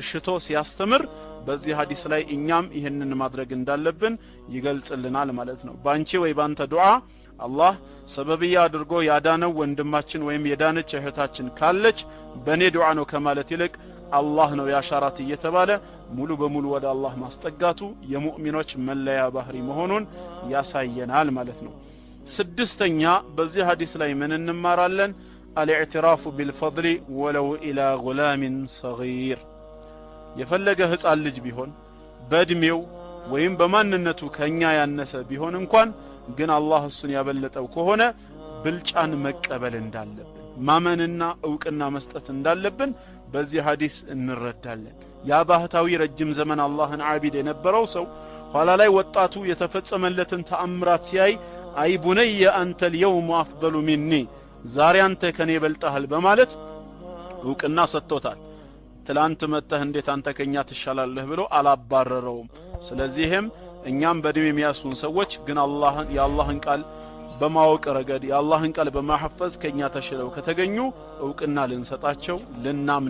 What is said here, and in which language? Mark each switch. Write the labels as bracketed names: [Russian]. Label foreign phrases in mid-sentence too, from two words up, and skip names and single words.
[Amharic] ሽቶ ሲያስተምር በዚህ ሐዲስ ላይ እኛም ይሄንን ማድረግ እንዳለብን ይገልጽልናል ማለት ነው። ባንቺ ወይ ባንተ ዱዓ አላህ ሰበብያ አድርጎ ያዳነው ወንድማችን ወይም የዳነች እህታችን ካለች በኔ ዱዓ ነው ከማለት ይልቅ አላህ ነው ያሻራት እየተባለ ሙሉ በሙሉ ወደ አላህ ማስጠጋቱ የሙእሚኖች መለያ ባህሪ መሆኑን ያሳየናል ማለት ነው። ስድስተኛ በዚህ ሐዲስ ላይ ምን እንማራለን? [Arabic] الاعتراف بالفضل ولو الى غلام صغير [Amharic] የፈለገ ህፃን ልጅ ቢሆን በእድሜው ወይም በማንነቱ ከኛ ያነሰ ቢሆን እንኳን ግን አላህ እሱን ያበለጠው ከሆነ ብልጫን መቀበል እንዳለብን ማመንና ዕውቅና መስጠት እንዳለብን በዚህ ሐዲስ እንረዳለን። ያ ባህታዊ ረጅም ዘመን አላህን ዓቢድ የነበረው ሰው ኋላ ላይ ወጣቱ የተፈጸመለትን ተአምራት ሲያይ [Arabic] أي بني [Amharic] አንተ [Arabic] اليوم افضل مني [Amharic] ዛሬ አንተ ከኔ በልጣሃል በማለት ዕውቅና ሰጥቶታል። ትላንት መተህ እንዴት አንተ ከኛ ትሻላለህ ብሎ አላባረረውም። ስለዚህም እኛም በድም የሚያሱን ሰዎች ግን የአላህን ቃል በማወቅ ረገድ የአላህን ቃል በማሐፈዝ ከኛ ተሽለው ከተገኙ ዕውቅና ልንሰጣቸው ልናምን